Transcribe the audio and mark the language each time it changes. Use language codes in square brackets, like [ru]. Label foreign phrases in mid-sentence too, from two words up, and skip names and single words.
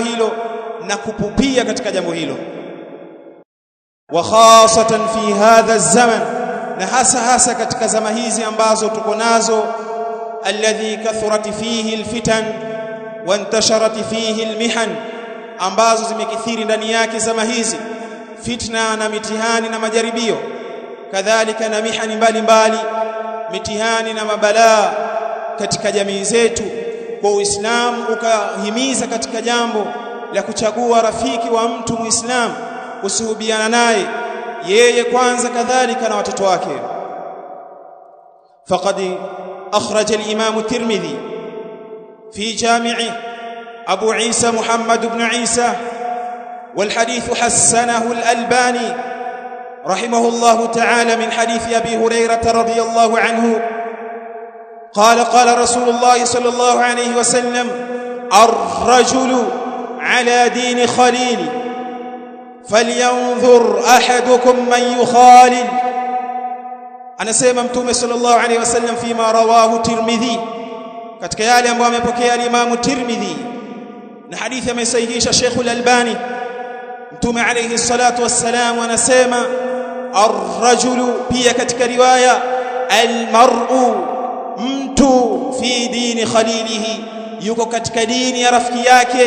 [sw] hilo na kupupia katika jambo hilo, [ar] وخاصة في هذا الزمان, [sw] na hasa katika zama hizi ambazo tuko nazo, [ar] الذي كثرت فيه الفتن وانتشرت فيه المحن, [sw] ambazo zimekithiri ndani yake zama hizi fitna na mitihani na majaribio, kadhalika na mihani mbalimbali, mitihani na mabalaa katika jamii zetu. Kwa Uislamu ukahimiza katika jambo la kuchagua rafiki wa mtu Muislamu, kusuhubiana naye yeye kwanza, kadhalika na watoto wake. [ar] فقد أخرج الإمام الترمذي في جامع أبو عيسى محمد بن عيسى والحديث حسنه الألباني رحمه الله تعالى من حديث أبي هريرة رضي الله عنه قال رسول الله صلى الله عليه وسلم: الرجل على دين خليل فلينظر أحدكم من يخالل. [sw] anasema Mtume [ar] صلى الله عليه وسلم فيما رواه الترمذي, [sw] katika yale ambayo amepokea Imam Tirmidhi na hadithi amesahihisha Sheikh al-Albani. Mtume [ar] عليه الصلاة والسلام [sw] anasema ar-rajulu, pia katika riwaya al-mar'u, mtu [ar] في دين خليله, [sw] yuko katika dini ya rafiki yake.